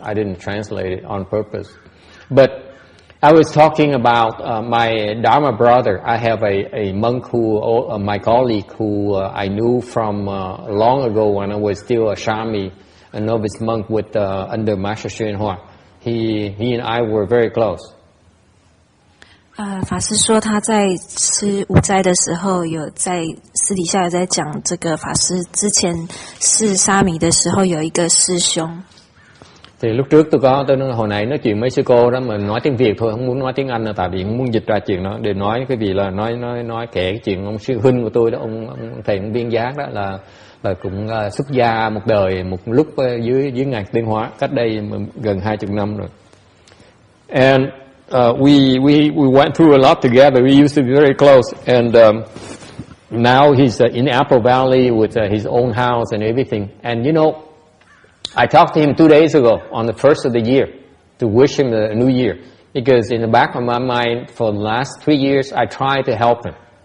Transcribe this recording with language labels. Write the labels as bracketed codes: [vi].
[en] I didn't translate it on purpose, but I was talking about my Dharma brother. I have a monk my colleague who I knew from long ago when I was still a Shami, a novice monk under Master Xuen Hua. He and I were very close. [zh] 法师说他在吃午斋的时候，有在私底下有在讲这个法师之前是沙弥的时候有一个师兄。 [vi] Thì lúc trước tôi nói hồi nãy nói chuyện mấy sư cô đó mà nói tiếng Việt thôi, không muốn nói tiếng Anh là tại vì không muốn dịch ra chuyện đó để nói cái gì là nói kể cái chuyện ông sư huynh của tôi đó, ông thầy ông Viên Giác đó là cũng xuất gia một đời một lúc dưới ngài Tiên Hóa cách đây gần 20 năm rồi. [en] And we went through a lot together. We used to be very close, and now he's in Apple Valley with his own house and everything. And you know, I talked to him 2 days ago on the first of the year to wish him a new year, because in the back of my mind for the last 3 years I tried to help him.